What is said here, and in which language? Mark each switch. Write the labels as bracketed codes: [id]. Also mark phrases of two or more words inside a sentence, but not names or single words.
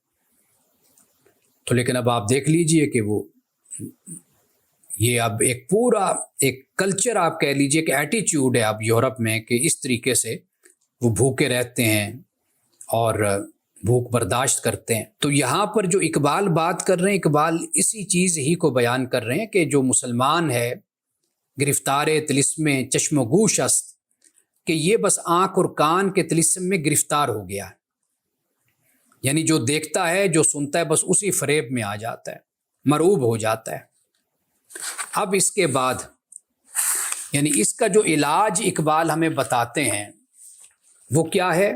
[ur] تو لیکن اب آپ دیکھ لیجئے کہ وہ یہ اب ایک پورا ایک کلچر آپ کہہ لیجئے کہ ایٹیچیوڈ ہے اب یورپ میں کہ اس طریقے سے وہ بھوکے رہتے ہیں اور بھوک برداشت کرتے ہیں۔ تو یہاں پر جو اقبال بات کر رہے ہیں، اقبال اسی چیز ہی کو بیان کر رہے ہیں کہ جو مسلمان ہے [fa] گرفتار طلسم چشم و گوش است، [ur] کہ یہ بس آنکھ اور کان کے طلسم میں گرفتار ہو گیا ہے، یعنی جو دیکھتا ہے جو سنتا ہے بس اسی فریب میں آ جاتا ہے، مرعوب ہو جاتا ہے۔ اب اس کے بعد یعنی اس کا جو علاج اقبال ہمیں بتاتے ہیں وہ کیا ہے؟